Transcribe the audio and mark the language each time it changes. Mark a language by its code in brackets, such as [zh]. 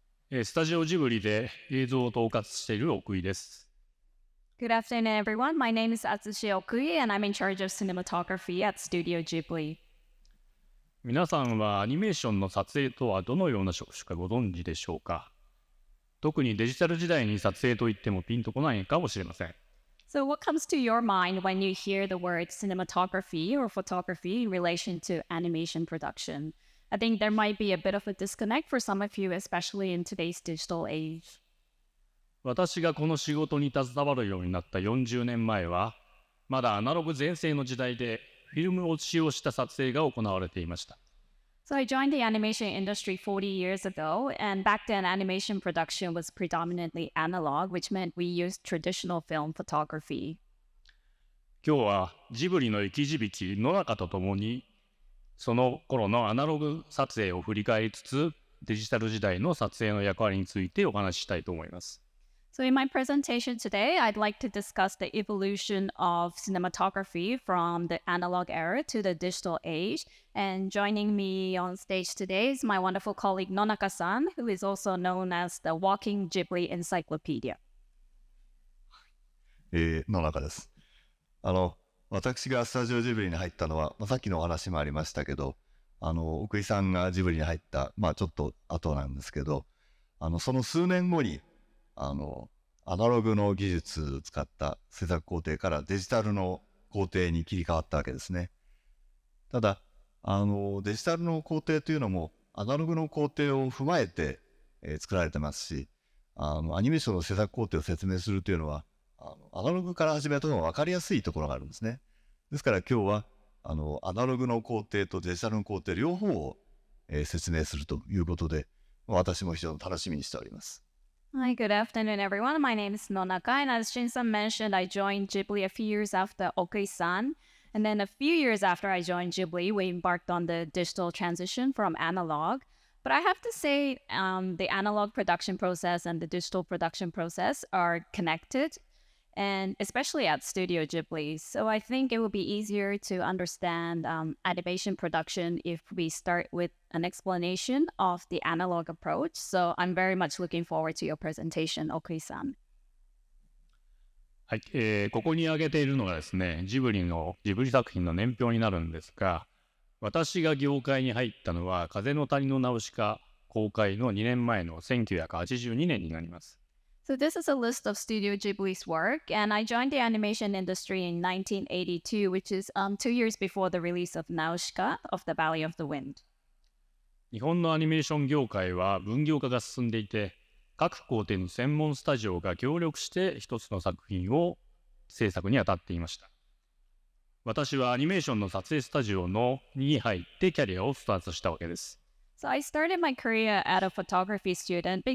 [ja] スタジオジブリで映像を統括している奥井です。 [en] Good afternoon, everyone. My name is Atsushi Okui, and I'm in charge of cinematography at Studio Ghibli. [ja] 皆さんはアニメーションの撮影とはどのような職種かご存知でしょうか。特にデジタル時代に撮影といってもピンとこないかもしれません。 [en] So, what comes to your mind when you hear the word cinematography or photography in relation to animation production? I think there might be a bit of a disconnect for some of you, especially in today's digital age. [ja] 私がこの仕事に携わるようになった40年前は、まだアナログ全盛の時代でフィルムを使用した撮影が行われていました。 [en] So, I joined the animation industry 40 years ago, and back then, animation production was predominantly analog, which meant we used traditional film photography. [ja] 今日はジブリの生き字引野中とともに、その頃のアナログ撮影を振り返りつつ、デジタル時代の撮影の役割についてお話ししたいと思います。 [en] So, in my presentation today, I'd like to discuss the evolution of cinematography from the analog era to the digital age. And joining me on stage today is my wonderful colleague Nonaka-san, who is also known as the Walking Ghibli Encyclopedia. [ja] 野中です。私がスタジオジブリに入ったのは、さっきのお話もありましたけど、奥井さんがジブリに入った、ちょっと後なんですけど、その数年後に、アナログの技術を使った制作工程からデジタルの工程に切り替わったわけですね。ただ、デジタルの工程というのも、アナログの工程を踏まえて、作られてますし、アニメーションの制作工程を説明するというのは、アナログから始めたのが分かりやすいところがあるんですね。ですから今日はアナログの工程とデジタルの工程両方を、説明するということで、私も非常に楽しみにしております。 [en] Hi, good afternoon, everyone. My name is Nonaka, and as Shin-san mentioned, I joined Ghibli a few years after Okui-san. And then a few years after I joined Ghibli, we embarked on the digital transition from analog. But I have to say, the analog production process and the digital production process are connected, and especially at Studio Ghibli. So I think it would be easier to understand animation production if we start with an explanation of the analog approach. So I'm very much looking forward to your presentation, Okui-san. [ja] はい、ここに挙げているのがですね、ジブリ作品の年表になるんですが、私が業界に入ったのは風の谷のナウシカ公開の2年前の1982年になります。 [en] So this is a list of Studio Ghibli's work, and I joined the animation industry in 1982, which is 2 years before the release of Nausicaa of the Valley of the Wind. [ja] 日本のアニメーション業界は分業化が進んでいて、各工程の専門スタジオが協力して一つの作品を制作に当たっていました。私はアニメーションの撮影スタジオに入ってキャリアをスタートしたわけです。 [en] So I started my career at a photography studio.